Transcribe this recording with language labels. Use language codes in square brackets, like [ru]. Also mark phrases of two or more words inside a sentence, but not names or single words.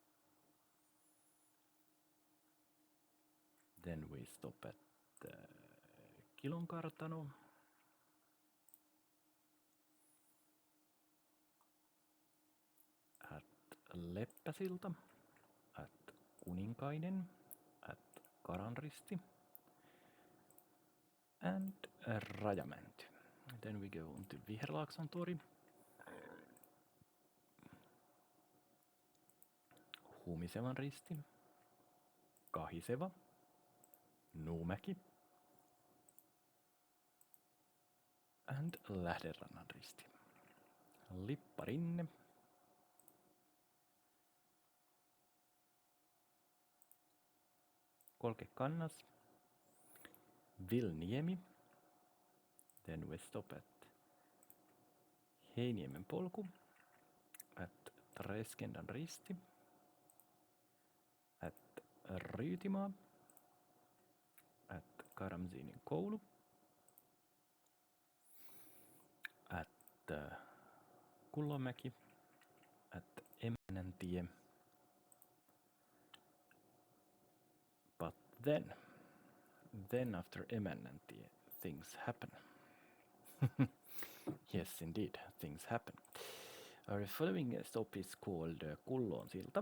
[en] then we stop at Kilonkartano, at Leppäsilta, at Kuninkainen, at Karanristi, and Rajamänty. Then we go on to Viherlaaksontori, Humisevan risti, Kahiseva, Nuumäki, and Lähderannan risti. Lipparinne, Kolkekannas, Vilniemi, then we stop at Heiniemen polku, at Treskendan risti, at Ryytimaa, at Karamzinin koulu, at Kullomäki, at Emännäntie. But then after Emännäntie, things happen. Yes, indeed, things happen. Our following stop is called Kullonsilta.